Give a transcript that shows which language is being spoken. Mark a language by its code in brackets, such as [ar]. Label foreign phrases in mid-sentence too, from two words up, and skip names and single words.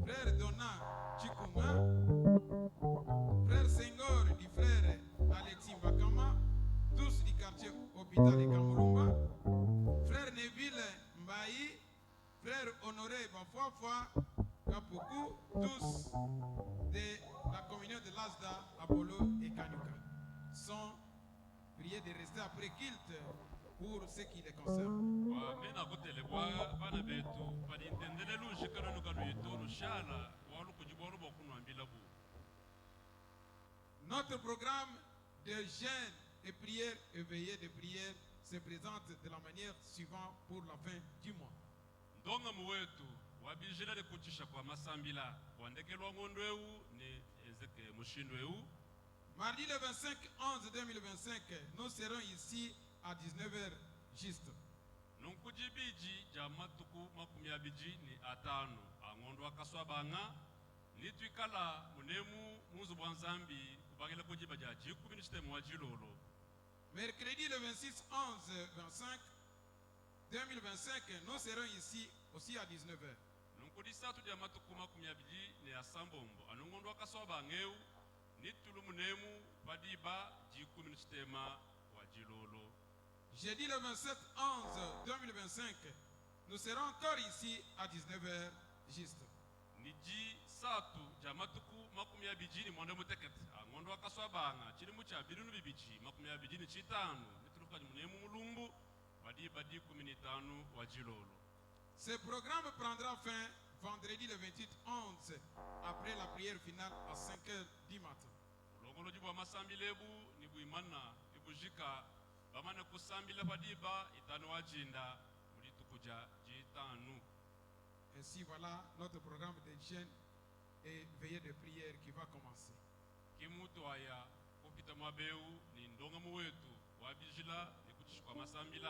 [fr] Frère Donna Chikunga, Frère Senghor du frère Alexis Bakama, tous du quartier hôpital de Kamurumba, Frère Neville Mbaï, Frère Honoré Bafouafoua, Kapuku, tous de la communion de l'Asda, Apollo et Kanyuka, sont priés de rester après culte pour ce qui les concerne. Notre programme de jeûne et prière et veillée de prière se présente de la manière suivante pour la fin du mois. [cjk] Ndonga muwetu wabijila de kutisha kwa masambila wandekelwa ngondweu ni ezeke mushindweu. [fr] Mardi le 25/11/2025, nous serons ici à 19h juste. [cjk] Nunkujibiji jamatuku makumyabiji ni atano angondwa kaswabanga nitwikala munemu muzu bwanzambi kubagela kujiba ja jikumi nitemu wajilolo. [fr] Mercredi le 26/11/2025, nous serons ici aussi à 19h. [cjk] Nunkudisatu jamatuku makumyabiji ni asambombo anungondwa kaswabangeu nitulu munemu padiba jikumi nitema wajilolo. [fr] Jeudi le 27/11/2025, nous serons encore ici à 19h juste. [cjk] Niji satu jamatuku makumyabiji ni mwanda mutekete angondo akaswabanga chiri mucha birunu bibiji makumyabiji ni chitanu nituluka munemu mulumbu padiba 15 wajilolo. [fr] Ce programme prendra fin vendredi le 28/11 après la prière finale à 5h du matin. [cjk] Longolo jibwa masambilebu ni buimana ibujika bamana kusambila padiba itano wajinda mulitukuja jitanu. [fr] Ainsi voilà notre programme de jeûne et veillée de prière qui va commencer. [cjk] Kimutu aya kupita mwabeu ni ndonga muwetu wabijila ni kuchishwa masambila.